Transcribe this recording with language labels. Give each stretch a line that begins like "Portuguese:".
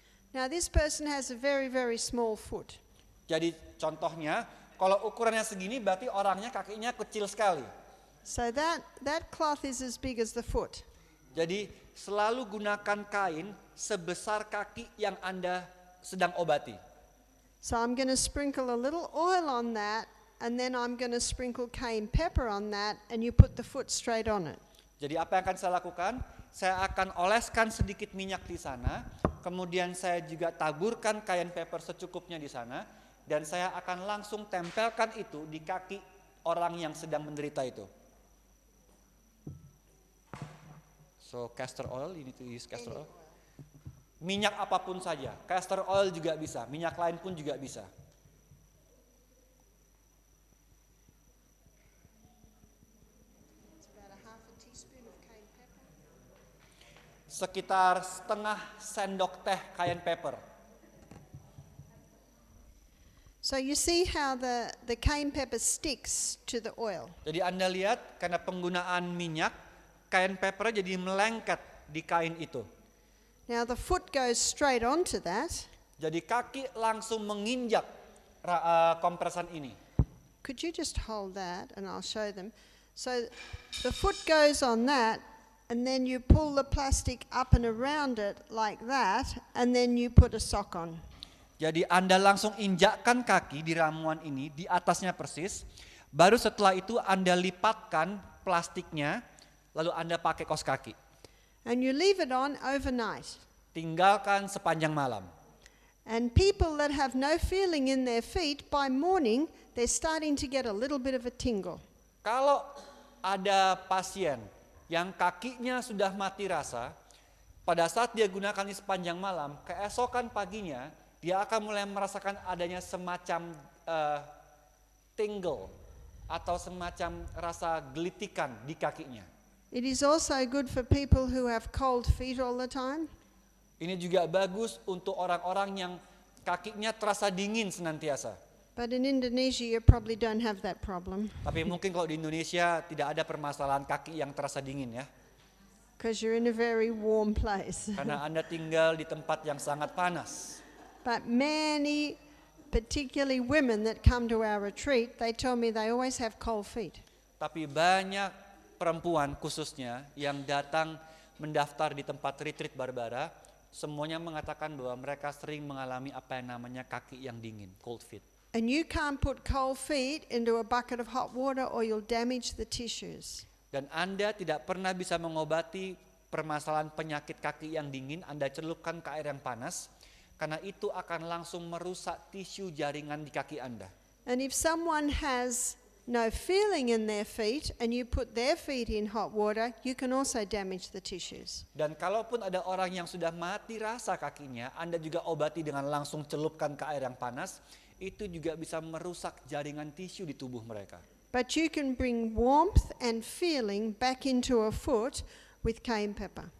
English: Now this person has a very, very small foot.
Indonesian: Jadi contohnya, kalau ukurannya segini berarti orangnya kakinya kecil sekali.
English: So that cloth is as big as the foot.
Indonesian: Jadi selalu gunakan kain sebesar kaki yang Anda sedang obati.
English: So I'm going to sprinkle a little oil on that, and then I'm going to sprinkle cayenne pepper on that, and you put the foot straight on it.
Indonesian: Jadi apa yang akan saya lakukan? Saya akan oleskan sedikit minyak di sana, kemudian saya juga taburkan cayenne pepper secukupnya di sana, dan saya akan langsung tempelkan itu di kaki orang yang sedang menderita itu.
English: So castor oil, you need to use castor oil.
Indonesian: Minyak apapun saja, castor oil juga bisa, minyak lain pun juga bisa.
English: It's about a half a teaspoon of cayenne pepper.
Indonesian: Sekitar setengah sendok teh cayenne pepper.
English: So you see how the cayenne pepper sticks to the oil.
Indonesian: Jadi Anda lihat karena penggunaan minyak, cayenne pepper jadi melengket di kain itu.
English: Now the foot goes straight onto that.
Indonesian: Jadi kaki langsung menginjak kompresan ini.
English: Could you just hold that and I'll show them. So the foot goes on that, and then you pull the plastic up and around it like that, and then you put a sock on.
Indonesian: Jadi Anda langsung injakkan kaki di ramuan ini, di atasnya persis. Baru setelah itu Anda lipatkan plastiknya, lalu Anda pakai kaos kaki.
English: And you leave it on overnight.
Indonesian: Tinggalkan sepanjang malam.
English: And people that have no feeling in their feet, by morning, they're starting to get a little bit of a tingle.
Indonesian: Kalau ada pasien yang kakinya sudah mati rasa, pada saat dia gunakan ini sepanjang malam, keesokan paginya, dia akan mulai merasakan adanya semacam tingle atau semacam rasa gelitikan di kakinya.
English: It is also good for people who have cold feet all the time.
Indonesian: Ini juga bagus untuk orang-orang yang kakinya terasa dingin senantiasa.
English: But in Indonesia, you probably don't have that problem
Indonesian: Tapi mungkin kalau di Indonesia tidak ada permasalahan kaki yang terasa dingin ya.
English: because you're in a very warm place.
Indonesian: Karena Anda tinggal di tempat yang sangat panas.
English: But many, particularly women that come to our retreat, they tell me they always have cold feet.
Indonesian: Tapi banyak perempuan khususnya yang datang mendaftar di tempat retreat Barbara, semuanya mengatakan bahwa mereka sering mengalami apa yang namanya kaki yang dingin,
English: cold feet. And you can't put cold feet into a bucket of hot water or you'll damage the tissues.
Indonesian: Dan Anda tidak pernah bisa mengobati permasalahan penyakit kaki yang dingin, Anda celupkan ke air yang panas, karena itu akan langsung merusak tisu jaringan di kaki Anda.
English: And if someone has no feeling in their feet and you put their feet in hot water, you can also damage the tissues.
Indonesian: Dan kalaupun ada orang yang sudah mati rasa kakinya, Anda juga obati dengan langsung celupkan ke air yang panas, itu juga bisa merusak jaringan tisu di tubuh mereka.
English: But you can bring warmth and feeling back into a foot with cayenne pepper.